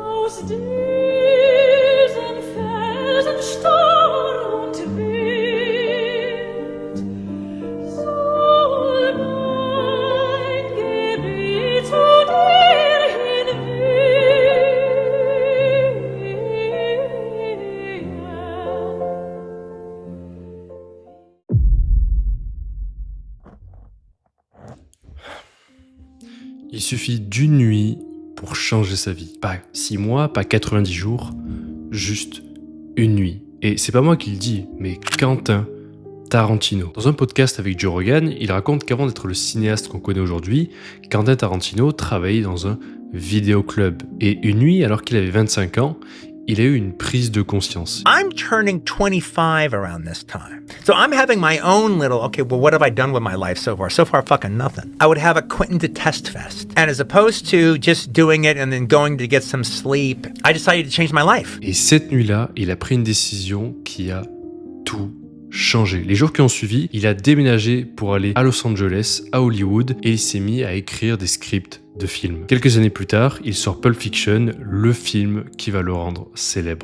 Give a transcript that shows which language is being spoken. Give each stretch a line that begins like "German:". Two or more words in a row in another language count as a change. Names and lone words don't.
German: Aus diesen Felsen Sturm und Wind soll mein Gebet zu dir hinwehen.
French: Il suffit d'une nuit pour changer sa vie. Pas 6 mois, pas 90 jours, juste une nuit. Et c'est pas moi qui le dis, mais Quentin Tarantino. Dans un podcast avec Joe Rogan, il raconte qu'avant d'être le cinéaste qu'on connaît aujourd'hui, Quentin Tarantino travaillait dans un vidéoclub. Et une nuit, alors qu'il avait 25 ans, il a eu une prise de conscience.
English: I'm turning 25 around this time. So I'm having my own little, okay, well, what have I done with my life so far? So far, fucking nothing. I would have a Quentin to Test Fest. And as opposed to just doing it and then going to get some sleep, I decided to change my life.
French: Et cette nuit-là, il a pris une décision qui a tout changé. Les jours qui ont suivi, il a déménagé pour aller à Los Angeles, à Hollywood, et il s'est mis à écrire des scripts de films. Quelques années plus tard, il sort Pulp Fiction, le film qui va le rendre célèbre.